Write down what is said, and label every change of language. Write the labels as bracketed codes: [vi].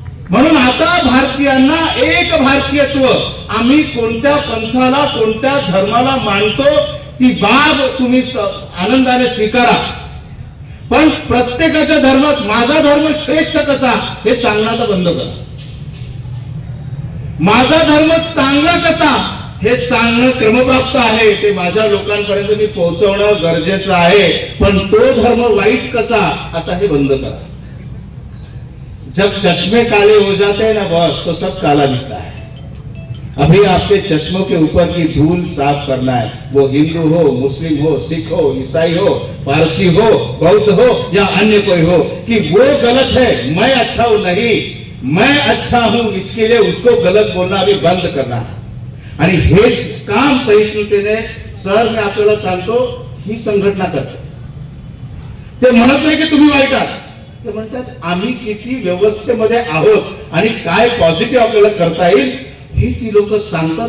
[mr] म्हणून आता भारतीयांना एक भारतीयत्व, आम्ही कोणत्या पंथाला, कोणत्या धर्माला मानतो ती बाब तुम्ही आनंदाने स्वीकारा, पण प्रत्येकाच्या धर्मात माझा धर्म श्रेष्ठ कसा हे सांगण्याचं बंद करा. माझा धर्म चांगला कसा हे सांगणं क्रमप्राप्त आहे, ते माझ्या लोकांपर्यंत मी पोहोचवणं गरजेचं आहे. पण तो धर्म वाईट कसा, आता हे बंद करा. [hi] जब चश्मे काले हो जाते हैं ना बॉस, तो सब काला दिखता है. अभी आपके चश्मों के ऊपर की धूल साफ करना है. वो हिंदू हो, मुस्लिम हो, सिख हो, ईसाई हो, पारसी हो, बौद्ध हो या अन्य कोई हो, कि वो गलत है, मैं अच्छा हूं नहीं, मैं अच्छा हूं, इसके लिए उसको गलत बोलना अभी बंद करना है. [mr] आणि हेच काम सहिष्णुतेने, सर मी आपल्याला सांगतो, ही संघटना करते. ते म्हणत नाही की तुम्ही वाईट आहात, ते म्हणतात आम्ही किती व्यवस्थेमध्ये आहोत आणि काय पॉझिटिव्ह आपल्याला करता येईल हे ती लोक सांगतात.